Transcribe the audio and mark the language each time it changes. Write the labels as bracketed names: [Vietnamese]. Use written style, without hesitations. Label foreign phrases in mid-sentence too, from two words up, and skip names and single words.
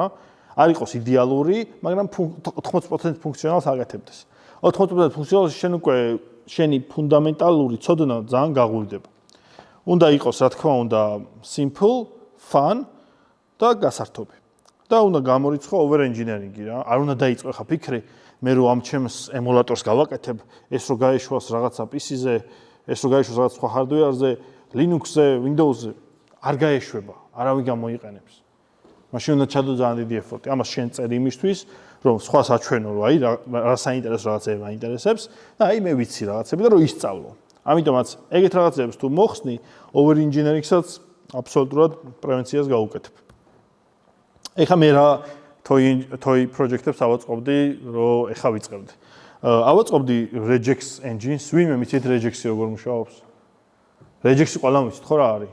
[Georgian] არ იყოს იდეალური, მაგრამ 80% ფუნქციონალს აკეთებდეს. 80% ფუნქციონალს შენ უკვე შენი ფუნდამენტალური ცოდნა ძალიან გაღვივდება. უნდა იყოს, რა თქმა უნდა, [English] simple, fun [Georgian] და გასართობი. და უნდა გამორიცხო [English] over engineering- [Georgian] ი რა. არ უნდა დაიწყო ხა ფიქრი, მე რო ამ ჩემს ემულატორს გავაკეთებ, ეს რო გაეშვას რაღაცა PC-ზე, ეს რო გაეშვას რაღაც სხვა hardware-ზე, Linux-ზე, Windows-ზე, არ გაეშვება, არავინ გამოიყენებს. მაშინ უნდა ჩადო ძალიან დიდი effort-ი. ამას შენ წერ იმისთვის, რომ სხვას აჩვენო, რომ აი რა საინტერესო რაღაცები მაინტერესებს და აი მე ვიცი რაღაცები და რომ ისწავლო. ამიტომაც ეგეთ რაღაცებს თუ მოხსნი, [English] over engineering- [Georgian] საც აბსოლუტურად პრევენციას გაუკეთებ. ეხლა მე რა [English] toy project- [Georgian] ებს ავაწყობდი, რომ ეხლა ვიწყებდი. ავაწყობდი [English] regex engine- [Georgian] ს, ვინმე მიცით regex-ი როგორ მუშაობს? regex-ი ყველამ ვიცით ხო რა არის?